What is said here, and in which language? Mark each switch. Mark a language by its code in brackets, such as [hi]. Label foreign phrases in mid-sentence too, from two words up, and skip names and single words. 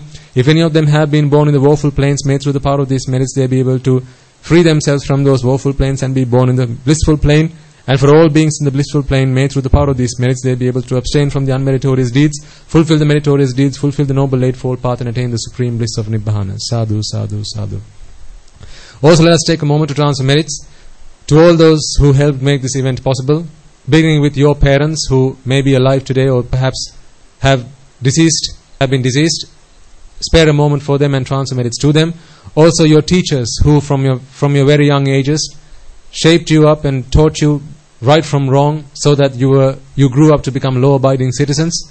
[en] If any of them have been born in the woeful plains, may through the power of these merits they be able to free themselves from those woeful plains and be born in the blissful plain. And for all beings in the blissful plane, may through the power of these merits they be able to abstain from the unmeritorious deeds, fulfill the meritorious deeds, fulfill the noble eightfold path, and attain the supreme bliss of Nibbana. [pi] Sadhu, sadhu, sadhu. [en] Also let us take a moment to transfer merits to all those who helped make this event possible, beginning with your parents who may be alive today or perhaps have been deceased. Spare a moment for them and transfer merits to them. Also your teachers who from your very young ages shaped you up and taught you right from wrong so that you grew up to become law-abiding citizens.